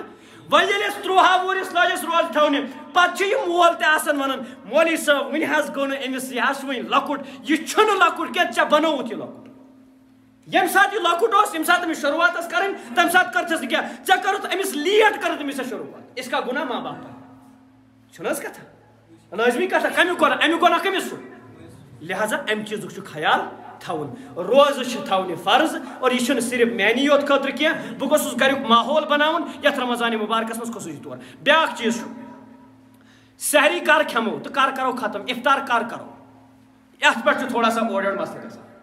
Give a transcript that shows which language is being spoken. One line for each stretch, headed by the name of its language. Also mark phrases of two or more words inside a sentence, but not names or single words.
Kashmiri: وۄنۍ ییٚلہِ أسۍ 13 وُہرِس لٲجِس روزٕ تھاونہِ پتہٕ چھُ یہِ مول تہِ آسان ونان مولوی صٲب وُنہِ حظ گوٚو نہٕ أمِس یہِ حظ چھُ وُنہِ لۄکُٹ یہِ چھُنہٕ لۄکُٹ کینٛہہ ژےٚ بنووُتھ یہِ لۄکُٹ ییٚمہِ ساتہٕ یہِ لۄکُٹ اوس ییٚمہِ ساتہٕ أمِس شروعات ٲس کرٕنۍ تمہِ ساتہٕ کٔرتھس نہٕ کینٛہہ ژےٚ کٔرٕتھ أمِس لیٹ کٔرٕتھ أمِس شروعات
Urdu: اس کا گُناہ ماں باپ پر
Kashmiri: چھُنہٕ حظ کتھا لٲزمی کتھا کمیُک گۄناہ امیُک گۄناہ کٔمِس چھُ لہذا امہِ چیٖزُک چھُ خیال تھاوُن روزٕ چھِ تھاونہِ فرض اور یہِ چھُنہٕ صرف میانی یوت خٲطرٕ کینٛہہ بہٕ گوٚژھُس گریُک ماحول بناوُن یتھ رمضانِ مُبارکس منٛز خصوٗصی طور بیٛاکھ چیٖز چھُ سحری کر کھٮ۪مو تہٕ کر کرو ختم افطار کر کرو یتھ پٮ۪ٹھ چھُ
Urdu: تھوڑا سا
Kashmiri: اورٕ یورٕ مسلہٕ گژھان